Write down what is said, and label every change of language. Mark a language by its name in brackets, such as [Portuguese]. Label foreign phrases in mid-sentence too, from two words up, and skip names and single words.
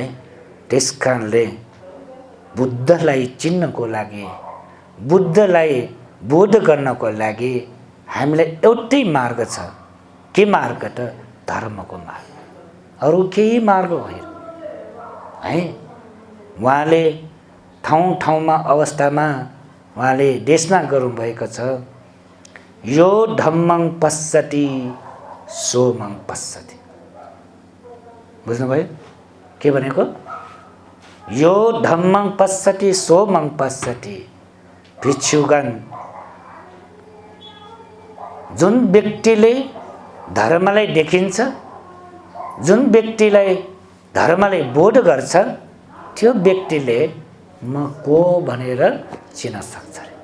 [Nepali] त्यसकारणले बुद्धलाई चिन्नको लागि, बुद्धलाई बोध गर्नको लागि हामीलाई एउटै मार्ग छ। के मार्ग त? धर्मको मार्ग। अरू केही मार्ग होइन है। उहाँले ठाउँ ठाउँमा अवस्थामा उहाँले देशना गर्नुभएको छ, [Pali] यो धम्मं पश्यति सोमं पश्यति। [Nepali] बुझ्नुभयो के भनेको? [Pali] यो धम्मं पश्यति सोमं पश्यति। [Nepali] भिक्षुगण, जुन व्यक्तिले धर्मलाई देखिन्छ, जुन व्यक्तिलाई धर्मलाई बोध गर्छ, त्यो व्यक्तिले म को भनेर चिन्न सक्छ।